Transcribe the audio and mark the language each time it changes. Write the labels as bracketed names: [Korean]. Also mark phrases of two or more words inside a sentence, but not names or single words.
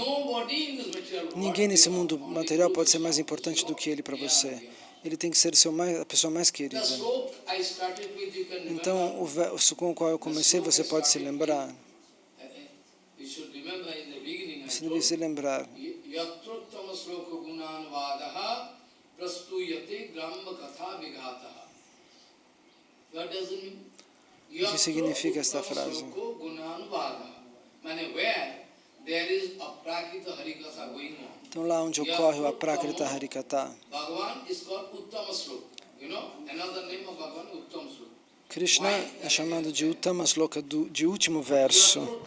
[Portuguese] Ninguém nesse mundo material pode ser mais importante do que ele para você. Ele tem que ser a pessoa mais querida. Então, o verso com o qual eu comecei, você pode se lembrar. Você deve se lembrar. [Sanskrit] Yatrottama sloka gunanvadaha prastuyate gramma katha vigataha. [English] What does it mean? [Portuguese] O que significa esta frase? Então, lá onde ocorre o [Sanskrit] Aprakrita Harikatha, [Portuguese] Krishna é chamado de Uttama Sloka, de último verso.